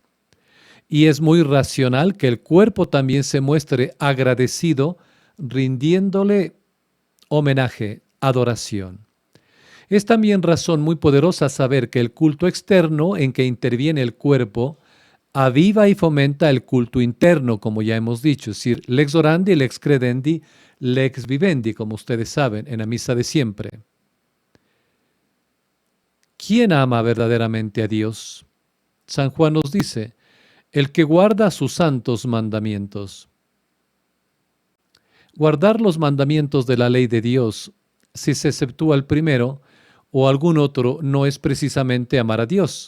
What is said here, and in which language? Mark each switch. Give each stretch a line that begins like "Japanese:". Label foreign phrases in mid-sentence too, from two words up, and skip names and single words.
Spanish: Y es muy racional que el cuerpo también se muestre agradecido, rindiéndole homenaje, adoración. Es también razón muy poderosa saber que el culto externo en que interviene el cuerpo aviva y fomenta el culto interno, como ya hemos dicho, es decir,
Latin: lex orandi, lex credendi, lex vivendi,
Spanish: como ustedes saben, en la misa de siempre. ¿Quién ama verdaderamente a Dios? San Juan nos dice, el que guarda sus santos mandamientos. Guardar los mandamientos de la ley de Dios, si se exceptúa el primero o algún otro, no es precisamente amar a Dios.